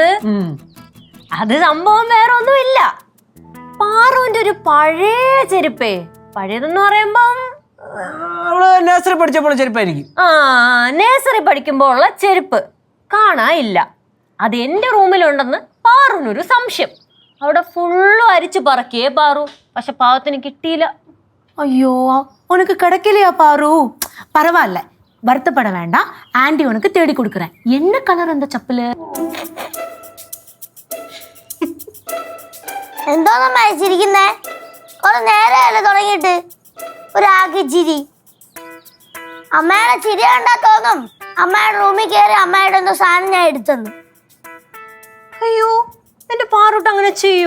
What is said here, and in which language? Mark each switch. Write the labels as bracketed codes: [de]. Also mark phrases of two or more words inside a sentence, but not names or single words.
[ml] അത് സംഭവം വേറെ ഒന്നുമില്ല. പാറുവിന്റെ ഒരു പഴയ ചെരുപ്പേ. പഴയതെന്ന് പറയുമ്പം നഴ്സറി പഠിച്ചപ്പോൾ ചെരുപ്പായിരിക്കും. നേഴ്സറി പഠിക്കുമ്പോ ഉള്ള ചെരുപ്പ് കാണാനില്ല. അത് എന്റെ റൂമിലുണ്ടെന്ന് പാറുവിനൊരു സംശയം. അവിടെ ഫുള്ളും അരിച്ചു പറക്കിയേ പാറു, പക്ഷെ പാവത്തിന് കിട്ടിയില്ല. [ta] ஐயோ, உனக்கு கிடைக்கலையா பாரு? பரவாயில்ல, வருத்தப்பட வேண்டாம். ஆண்டி உனக்கு தேடி கொடுக்குறேன். என்ன கலர் அந்த செப்பல்? [ml] എന്തോന്നും അയച്ചിരിക്കുന്നേ? കുറെ നേരമല്ലേ തുടങ്ങിയിട്ട്. ഒരാക്കി ചിരി. അമ്മയുടെ ചിരി കണ്ടാ തോന്നും അമ്മയുടെ റൂമിൽ കയറി അമ്മയുടെ എന്തോ സാധനം ഞാൻ എടുത്തെന്ന്. അയ്യോ, എന്റെ പാറൂട്ട് അങ്ങനെ ചെയ്യോ?